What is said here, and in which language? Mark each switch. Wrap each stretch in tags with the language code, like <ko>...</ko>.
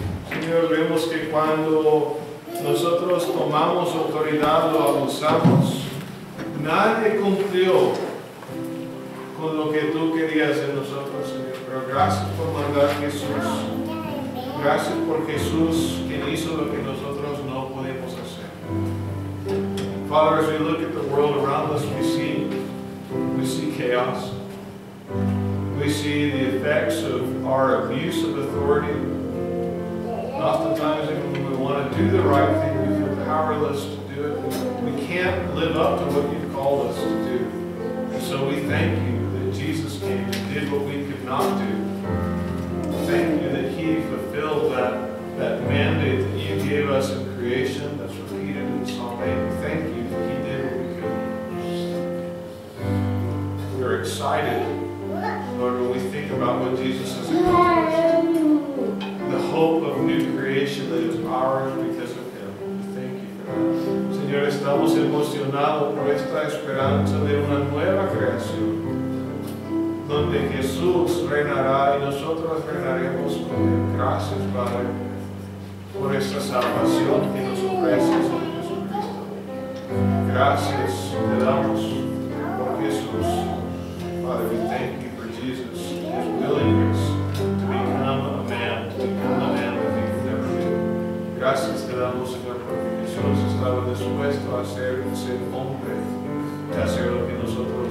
<es>Señor, vemos que cuando nosotros tomamos autoridad lo abusamos. Nadie cumplió con lo que tú querías en nosotros, Señor. Pero gracias por mandar a Jesús. Gracias por Jesús, quien hizo lo que nosotros no podemos hacer.</es> <en>Father, as we look at the world around us, we see chaos. We see the effects of our abuse of authority. Oftentimes, when we want to do the right thing, we feel powerless to do it. We can't live up to what you've called us to do. And so we thank you that Jesus came and did what we could not do. Thank you that he fulfilled that mandate that you gave us in creation that's repeated in Psalm 8. Thank you that he did what we couldn't. We're excited, Lord, when we think about what Jesus has accomplished. The hope of new creation that is ours because of him. Thank you for that.</en> <es>Señor, estamos emocionados por esta esperanza de una nueva creación, donde Jesús reinará y nosotros reinaremos con él. Gracias, Padre, por esta salvación que nos ofreces en Jesucristo. Gracias te damos por Jesús.</es> <en>Father, we thank you for Jesus, his willingness to become a man, to become the man that he could never be.</en> <es>Gracias te damos, Señor, porque Jesús estaba dispuesto a ser hombre, de hacer lo que nosotros</es>